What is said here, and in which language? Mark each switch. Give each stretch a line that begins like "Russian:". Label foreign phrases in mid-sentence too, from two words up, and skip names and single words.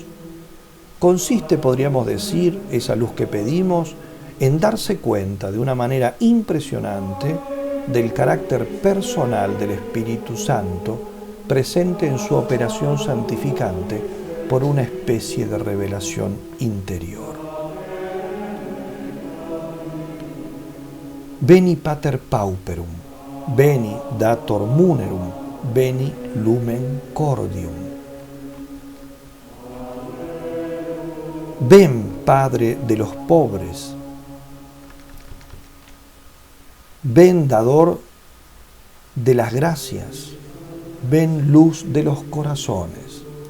Spanish: Consiste, podríamos decir, esa luz que pedimos, en darse cuenta de una manera impresionante del carácter personal del Espíritu Santo presente en su operación santificante por una especie de revelación interior.
Latin: Veni Pater Pauperum, veni Dator Munerum, veni Lumen Cordium.
Spanish: Ven, Padre de los pobres, ven, dador de las gracias, ven, luz de los corazones.